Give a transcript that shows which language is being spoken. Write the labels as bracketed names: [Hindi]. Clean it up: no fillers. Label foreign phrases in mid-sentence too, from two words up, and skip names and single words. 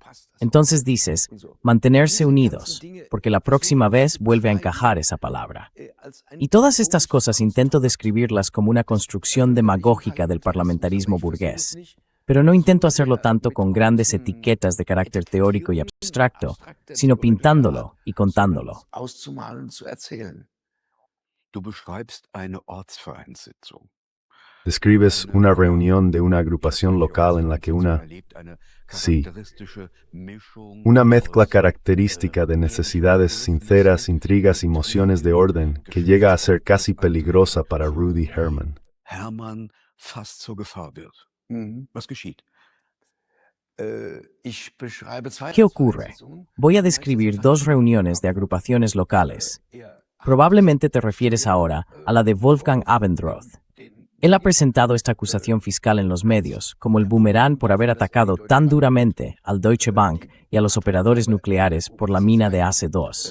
[Spanish] Entonces dices, mantenerse unidos, porque la próxima vez vuelve a encajar esa palabra. Y todas estas cosas intento describirlas como una construcción demagógica del parlamentarismo burgués. Pero no intento hacerlo tanto con grandes etiquetas de carácter teórico y abstracto, sino pintándolo y contándolo. [German] Du beschreibst eine Ortsvereinssitzung. [Spanish] describes una reunión de una agrupación local en la que una mezcla característica de necesidades sinceras, intrigas y emociones de orden que llega a ser casi peligrosa para Rudy Herman. [German] Hermann fast zur Gefahr wird. Was geschieht? [Spanish] ¿Qué ocurre? Voy a describir dos reuniones de agrupaciones locales. Probablemente te refieres ahora a la de Wolfgang Abendroth. Él ha presentado esta acusación fiscal en los medios como el boomerang por haber atacado tan duramente al Deutsche Bank y a los operadores nucleares por la mina de AC2.